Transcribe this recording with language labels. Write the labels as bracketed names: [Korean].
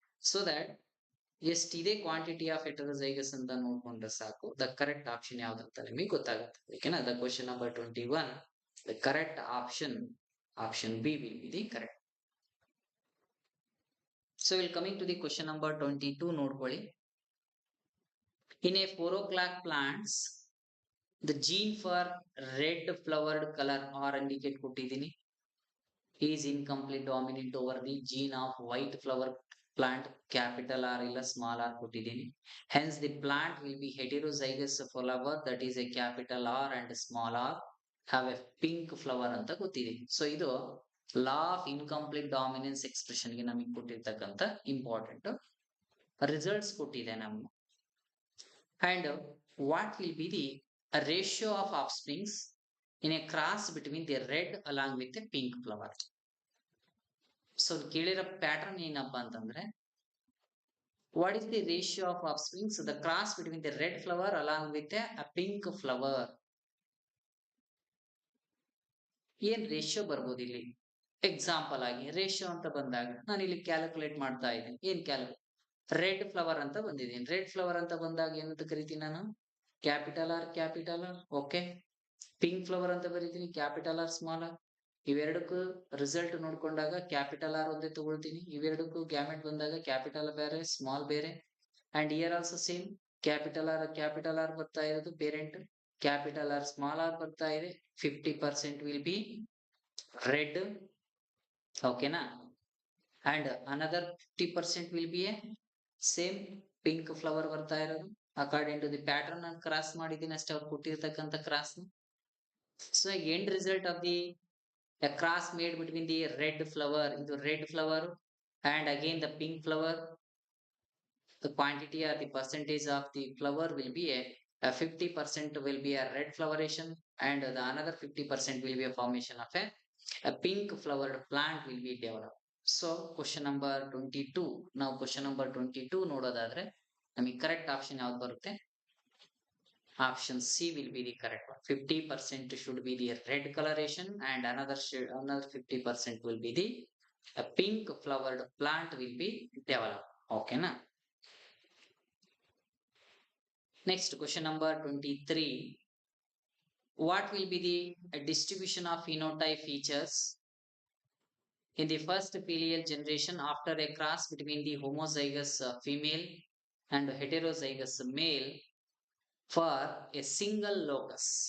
[Kannada] So that ಎಷ್ಟಿದೆ [English] quantity of heterozygous [Kannada] ಅಂತ ನೋಡ್ಕೊಂಡ್ರೆ ಸಾಕು, [English] the correct option [Kannada] ಯಾವ್ದಂತ ನಿಮಗೆ ಗೊತ್ತಾಗುತ್ತೆ. ಓಕೆನಾ? [English] The question number 21, the correct option option B will be the correct. So will coming to the question number 22 ನೋಡ್ಕೊಳ್ಳಿ. In a 4 o'clock plants the gene for red flowered color or indicate ಕೊಟ್ಟಿದ್ದೀನಿ is incomplete dominant over the gene of white flower plant, capital R ಇಲ್ಲ small r ಕೊಟ್ಟಿದ್ದೀನಿ. Hence the plant will be heterozygous flower, that is a capital R and small r have a pink flower [Kannada] ಅಂತ ಗೊತ್ತಿದೆ. So ಇದು law of incomplete dominance expression ಗೆ ನಮಗೆ ಕೊಟ್ಟಿರ್ತಕ್ಕಂಥ important results ಕೊಟ್ಟಿದೆ ನಮ್ಗೆ. [English] And what will be the ratio of offsprings in a cross between the red along with the pink flower. [Kannada] So ಕೇಳಿರೋ pattern ಏನಪ್ಪಾ ಅಂತಂದ್ರೆ [English] what is the ratio of offsprings, the cross between the red flower along with a pink flower. [Kannada] ಏನ್ ratio ಬರ್ಬೋದು ಇಲ್ಲಿ? Example ಆಗಿ ratio ಅಂತ ಬಂದಾಗ ನಾನು ಇಲ್ಲಿ ಕ್ಯಾಲ್ಕುಲೇಟ್ ಮಾಡ್ತಾ ಇದ್ದೀನಿ. ಏನ್ ರೆಡ್ ಫ್ಲವರ್ ಅಂತ ಬಂದಿದ್ದೀನಿ. ರೆಡ್ ಫ್ಲವರ್ ಅಂತ ಬಂದಾಗ ಏನಂತ ಕರಿತೀನಿ ನಾನು? [English] Capital R capital R. Okay. Pink flower [Kannada] ಅಂತ ಬರೀತೀನಿ, [English] Capital R small R. [Kannada] ಇವೆರಡಕ್ಕೂ result ನೋಡ್ಕೊಂಡಾಗ capital R ಒಂದೇ ತಗೊಳ್ತೀನಿ. ಇವೆರಡಕ್ಕೂ ಗ್ಯಾಮೆಟ್ ಬಂದಾಗ ಕ್ಯಾಪಿಟಲ್ ಬೇರೆ ಸ್ಮಾಲ್ ಬೇರೆ. [English] and here also same, [Kannada] capital R ಬರ್ತಾ ಇರೋದು parent, capital R small R ಬರ್ತಾ ಇದೆ. [English] 50% will be red. ಓಕೆನಾ? And another 50% will be a same pink flower [Kannada] ಬರ್ತಾ ಇರೋದು. [English] according to the pattern [Kannada] ನಾನು ಕ್ರಾಸ್ ಮಾಡಿದ್ದೀನಿ ಅಷ್ಟೇ, ಅವ್ರು ಕೊಟ್ಟಿರ್ತಕ್ಕಂಥ cross. [English] So end result of the cross made between the red flower, into red flower and again the pink flower, the quantity or the percentage of the flower will be a 50% will be a red floweration and the another 50% will be a formation of a pink flowered plant will be developed. So question number 22, now question number 22 [Kannada] ನೋಡೋದಾದ್ರೆ ನಮಗೆ correct option ಯಾವ್ದು ಬರುತ್ತೆ? [English] Option C will be the correct one. 50% should be the red coloration and another 50% will be the a pink flowered plant will be developed. Okay, na? Next question number 23. What will be the distribution of phenotype features in the first filial generation after a cross between the homozygous female and heterozygous male for a single locus?